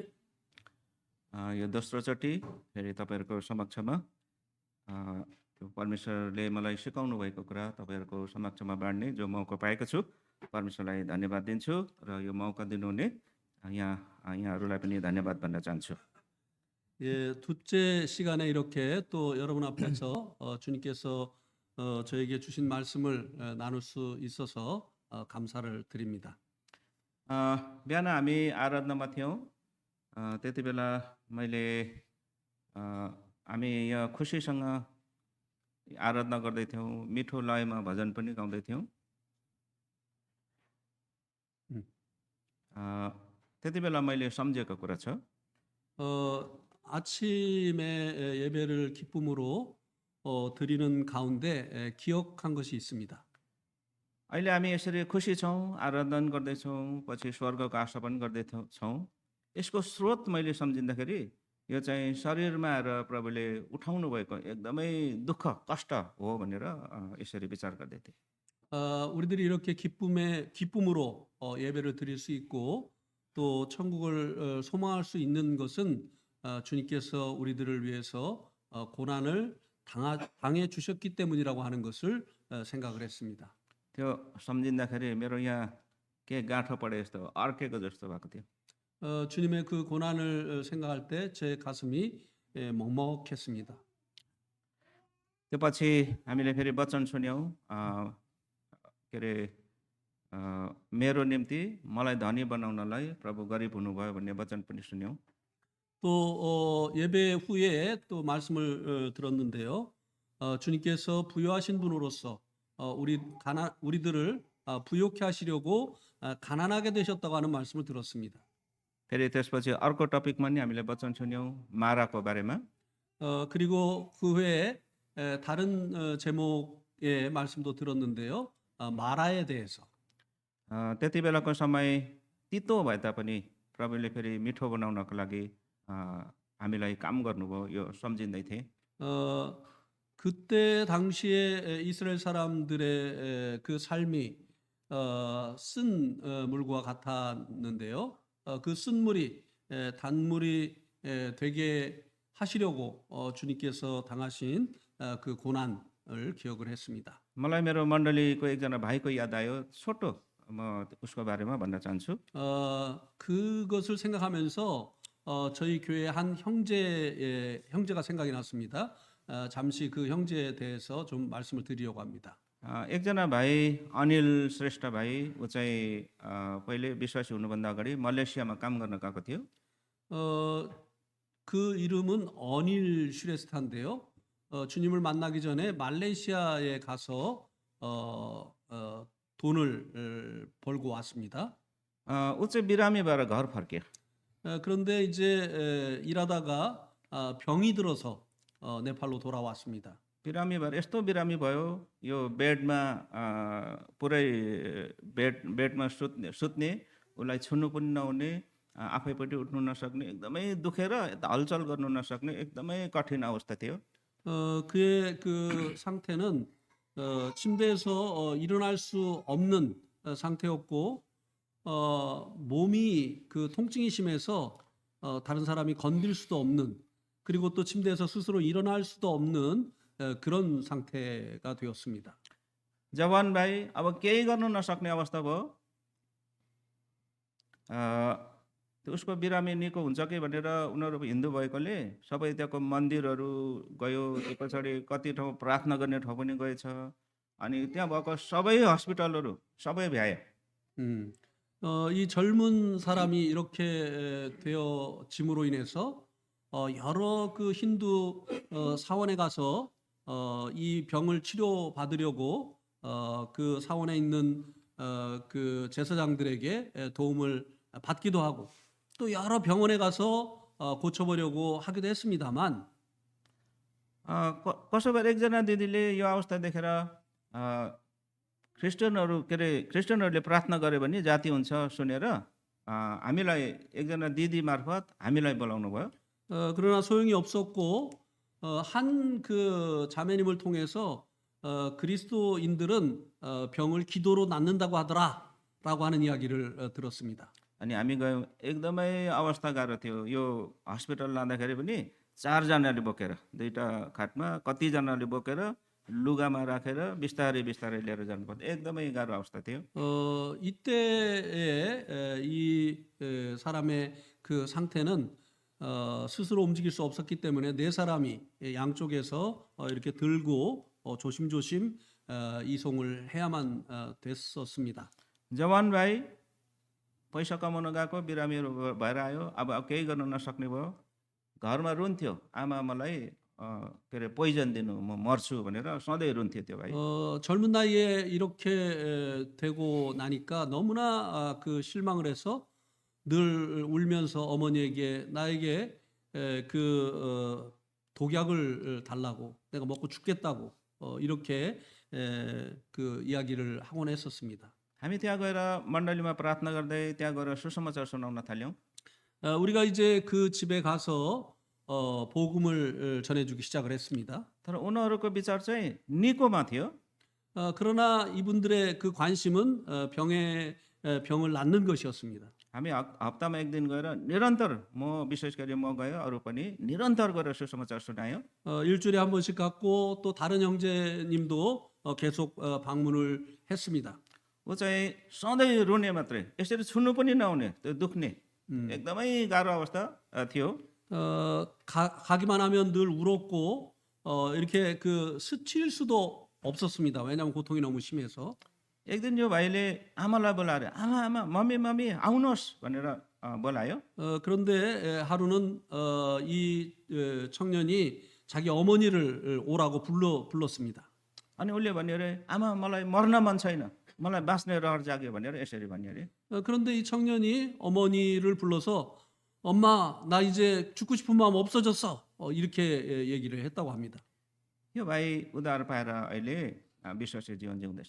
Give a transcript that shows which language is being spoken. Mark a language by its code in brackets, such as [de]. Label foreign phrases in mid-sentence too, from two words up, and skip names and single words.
[ne] यो दोस्रो चोटि फेरि तपाईँहरूको समक्षमा त्यो परमेश्वरले मलाई सिकाउनु भएको कुरा तपाईँहरूको समक्षमा बाँड्ने जो मौका पाएको छु, परमेश्वरलाई धन्यवाद दिन्छु र यो मौका दिनुहुने यहाँहरूलाई पनि धन्यवाद भन्न चाहन्छु। [ko] 둘째 시간에 이렇게 또 여러분 앞에서 주님께서 저에게 주신 말씀을 나눌 수 있어서 감사를 드립니다. [ne] बिहान हामी आराधनामा थियौँ। त्यति बेला हामी यहाँ खुसीसँग आराधना गर्दै थियौँ, मिठो लयमा भजन पनि गाउँदै थियौँ। त्यति बेला मैले सम्झेको कुरा छ, [ko] 아침에 예배를 기쁨으로 드리는 가운데 기억한 것이 있습니다. [ne] अहिले हामी यसरी खुसी छौँ, आराधना गर्दैछौँ, पछि स्वर्गको आशा पनि गर्दैछौँ। यसको स्रोत मैले सम्झिँदाखेरि यो चाहिँ शरीरमा आएर प्रभुले उठाउनु भएको एकदमै दुःख कष्ट हो भनेर यसरी विचार गर्दै थिएँ। [ko] 우리들이 이렇게 기쁨으로 예배를 드릴 수 있고 또 천국을 소망할 수 있는 것은 주님께서 우리들을 위해서 고난을 당해 주셨기 때문이라고 하는 것을 생각을 했습니다. [ne] त्यो सम्झिँदाखेरि मेरो यहाँ के गाँठो परे जस्तो अर्केको जस्तो भएको थियो। [ko] 주님의 그 고난을 생각할 때 제 가슴이 먹먹했습니다. [ne] त्यो पछि हामीले फेरि वचन सुन्यौँ, के अरे मेरो निम्ति मलाई धनी बनाउनलाई प्रभु गरिब हुनुभयो भन्ने वचन पनि सुन्यौँ। [ko] 또 예배 후에 또 말씀을 들었는데요. 주님께서 부유하신 분으로서 우리들을 부욕해 하시려고 가난하게 되셨다고 하는 말씀을 들었습니다. [ne] फेरि त्यसपछि अर्को टपिकमा नि हामीले वचन सुन्यौँ माराको बारेमा। [ko] 그리고 그 후에 다른 제목의 말씀도 들었는데요. 마라에 대해서. [ne] त्यति बेलाको समय तितो भए तापनि प्रभुले फेरि मिठो बनाउनको लागि हामीलाई काम गर्नुभयो, यो सम्झिँदै थिएँ। [ko] 그때 당시에 이스라엘 사람들의 그 삶이 쓴 물과 같았는데요. 그 쓴 물이 단물이 되게 하시려고 주님께서 당하신 그 고난을 기억을 했습니다. [ne] मलाई मेरो मण्डलीको एकजना भाइको याद आयो, छोटो म उसको बारेमा भन्न चाहन्छु। [ko] 그것을 생각하면서 저희 교회 한 형제가 생각이 났습니다. 잠시 그 형제에 대해서 좀 말씀을 드리려고 합니다. [ne] एकजना भाइ अनिल श्रेष्ठ भाइ, ऊ चाहिँ पहिले विश्वासी हुनुभन्दा अगाडि मलेसियामा काम गर्न गएको थियो। [ko] 그 이름은 어닐 슈레스타인데요. 주님을 만나기 전에 말레이시아에 가서 돈을 벌고 왔습니다. [ne] ऊ चाहिँ बिरामी भएर घर फर्क्यो। [ko] 그런데 이제 일하다가 병이 들어서 네팔로 돌아왔습니다. [ne] बिरामी भएर यस्तो बिरामी भयो, यो बेडमा पुरै बेडमा सुत्ने, उसलाई छुनु पनि नहुने, आफैपट्टि उठ्नु नसक्ने, एकदमै दुखेर हलचल गर्नु नसक्ने एकदमै कठिन अवस्था थियो। [ko] 그의 그 상태는 침대에서 일어날 수 없는 상태였고 몸이 그 통증이 심해서 다른 사람이 건들 수도 없는, 그리고 또 침대에서 스스로 일어날 수도 없는 그런 상태가 되었습니다. [ne] जवान भाइ अब केही गर्नु नसक्ने अवस्था भयो। उसको बिरामी निको हुन्छ कि भनेर उनीहरू हिन्दू भएकोले सबै त्यहाँको मन्दिरहरू गयो, त्यो पछाडि कति ठाउँ प्रार्थना गर्ने ठाउँ पनि गएछ, अनि त्यहाँ भएको सबै हस्पिटलहरू सबै भ्याए। [ko] 이 젊은 사람이 이렇게 되어짐으로 인해서 여러 그 힌두 사원에 가서 이 병을 치료받으려고 그 사원에 있는 그 제사장들에게 도움을 받기도 하고 또 여러 병원에 가서 고쳐보려고 하기도 했습니다만 [ne] कसो भएर एकजना दिदीले यो अवस्था देखेर क्रिस्चियनहरूले प्रार्थना गरे भने जाति हुन्छ सुनेर हामीलाई एकजना दिदी मार्फत हामीलाई बोलाउनु भयो। [ko] 그러나 소용이 없었고 한 그 자매님을 통해서 그리스도인들은 병을 기도로 낫는다고 하더라라고 하는 이야기를 들었습니다. [ne] अनि हामी गयौँ एकदमै अवस्था गाह्रो थियो यो हस्पिटल लाँदाखेरि पनि 4 जनाले बोकेर 2टा खाटमा कतिजनाले बोकेर लुगामा राखेर बिस्तारै बिस्तारै लिएर जानुपर्थ्यो एकदमै गाह्रो अवस्था थियो [ko] 이때에 사람의 그 상태는 스스로 움직일 수 없었기 때문에 네 사람이 양쪽에서 이렇게 들고 조심조심 이송을 해야만 됐었습니다. [ne] जवान भाइ पैसा कमाउन गएको बिरामीहरू भएर आयो अब केही गर्न नसक्ने भयो घरमा रुन्थ्यो आमा मलाई के अरे पोइजन दिनु म मर्छु भनेर सधैँ रुन्थ्यो त्यो भाइ [ko] 젊은 나이에 이렇게 되고 나니까 너무나 그 실망을 해서 늘 울면서 어머니에게 나에게 독약을 달라고 내가 먹고 죽겠다고 이렇게 그 이야기를 하곤 했었습니다. [ne] हामी त्यहाँ गएर मण्डलीमा प्रार्थना गर्दै त्यहाँ गएर सुसमाचार सुनाउन थाल्यौँ [ko] 우리가 이제 그 집에 가서 복음을 전해주기 시작을 했습니다. [ne] तर उनीहरूको विचार चाहिँ निकोमा थियो [ko] 그러나 이분들의 그 관심은 병을 낫는 것이었습니다. [ne] हामी हप्तामा एक दिन गएर निरन्तर म विशेष गरी म गयो अरू पनि निरन्तर गएर सुसमाचार सुनायो [ko] 일주일에 한 번씩 갔고 또 다른 형제님도 계속 방문을 했습니다. [ne] ऊ चाहिँ सधैँ रुने मात्रै यसरी छुनु पनि नहुने त्यो दुख्ने एकदमै गाह्रो अवस्था थियो [ko] 가기만 하면 늘 울었고 이렇게 스칠 수도 없었습니다. 왜냐하면 고통이 너무 심해서. [ne] एक दिन यो भाइले आमालाई बोलाएर आमा आमा मम्मी मम्मी आउनुहोस् भनेर बोलायो [ko] 그런데 하루는 이 청년이 자기 어머니를 오라고 불렀습니다. [ne] अनि उसले भन्यो अरे आमा मलाई मर्न मन छैन मलाई बाँच्ने रहर जाग्यो भनेर यसरी भन्यो अरे [ko] 그런데 이 청년이 어머니를 불러서 엄마 나 이제 죽고 싶은 마음 없어졌어 이렇게 얘기를 했다고 합니다. [ne] यो भाइ उद्धार पाएर अहिले विश्वासी जीवन जिउँदैछ